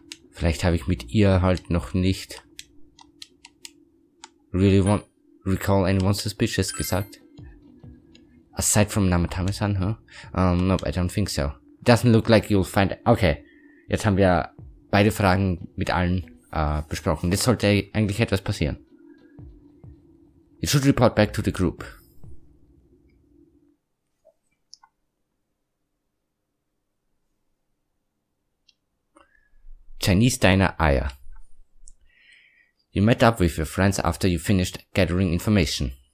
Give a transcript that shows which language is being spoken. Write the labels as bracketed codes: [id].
[de] Vielleicht habe ich mit ihr halt noch nicht [en] really recall anyone suspicious [de] gesagt. [en] Aside from Namatame-san, huh? Nope, I don't think so. Doesn't look like you'll find... [de] Okay, jetzt haben wir beide Fragen mit allen besprochen. Jetzt sollte eigentlich etwas passieren. [en] You should report back to the group. Chinese Diner Eier. You met up with your friends after you finished gathering information.